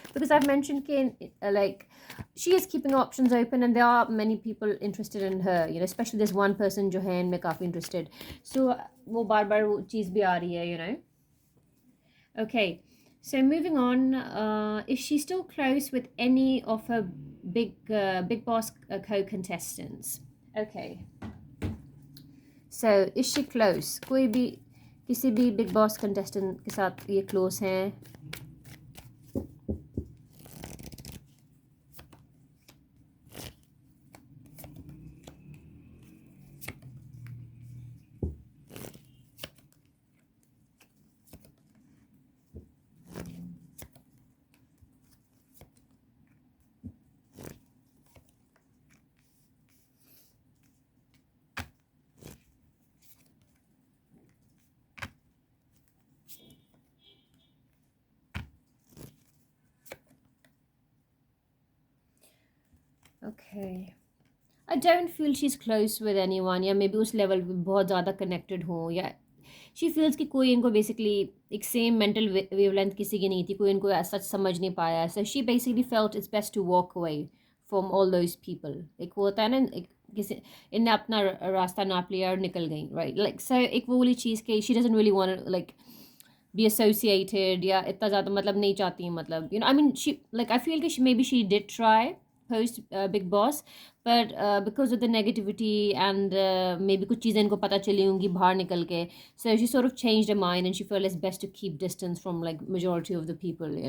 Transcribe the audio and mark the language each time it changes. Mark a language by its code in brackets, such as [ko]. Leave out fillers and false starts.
[en] Because I've mentioned कि like she is keeping options open, and there are many people interested in her, especially there's one person [hi] जो है इनमें काफ़ी interested. So वो बार बार वो चीज़ भी आ रही है. [en] Okay, so moving on, is she still close with any of her Big Boss co-contestants? Okay, so is she close? [hi] कोई भी किसी भी Big Boss contestant के साथ ये close हैं? [en] Okay. I don't feel she's close with anyone, [hi] या maybe उस level पे बहुत ज़्यादा connected हो, या she feels कि कोई इनको basically एक same mental wavelength किसी की नहीं थी, कोई इनको as such समझ नहीं पाया. [en] So she basically felt it's best to walk away from all those people. [hi] एक वो होता है ना, एक किसी इनने अपना रास्ता नाप लिया और निकल गई, right? [en] Like so एक वो वाली चीज़ कि she doesn't really want to like be associated, [hi] या इतना ज़्यादा मतलब नहीं चाहती, [en] मतलब I mean she, like I feel कि maybe she did try post Big Boss, but because of the negativity and maybe [hi] कुछ चीज़ें इनको पता चली होंगी बाहर निकल के, [en] so she sort of changed her mind and she felt it's best to keep distance from like majority of the people.